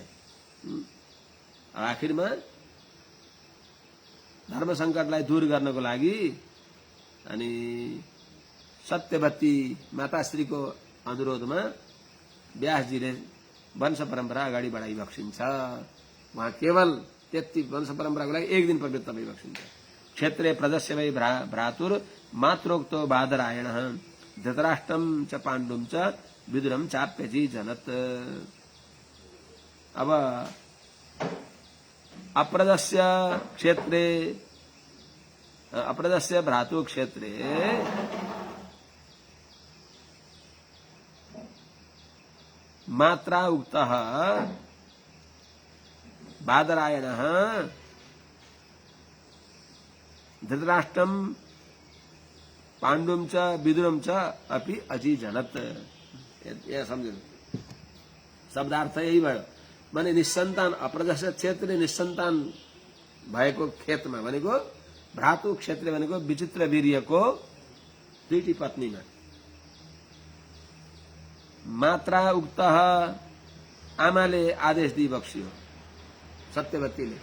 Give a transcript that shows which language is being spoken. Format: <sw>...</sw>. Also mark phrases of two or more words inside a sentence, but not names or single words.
<ne>आखिरमा धर्म सङ्कटलाई दूर गर्नको लागि अनि सत्यवती माताश्रीको अनुरोधमा व्यासजीले वंश परम्परा अगाडि बढाइबक्सिन्छ। उहाँ केवल त्यति वंश परम्पराको लागि एक दिन प्रवृत्त भइबक्सिन्छ।</ne> <sa>क्षेत्रे प्रदस्य वै भ्रातुर मात्रोक्तो बादरायण धृतराष्ट्रम च पाण्डुम च विदुरम चाप्यजी जनत। अब अप्रदस्य भ्रातु क्षेत्रे मात्रा उक्तः बादरायणः धृतराष्ट्रम पाण्डुम च विदुरम च अपि अजीजनत।</sa> <ne>यहाँ सम्झनु, शब्दार्थ यही भयो। माने निसन्तान अप्रदस्य क्षेत्र निसन्तान भएको खेतमा भनेको भ्रातु क्षेत्र भनेको विचित्र वीर्यको दुईटी पत्नीमा मात्रा उक्त आमाले आदेश दिइबक्सियो सत्यवतीले।</ne>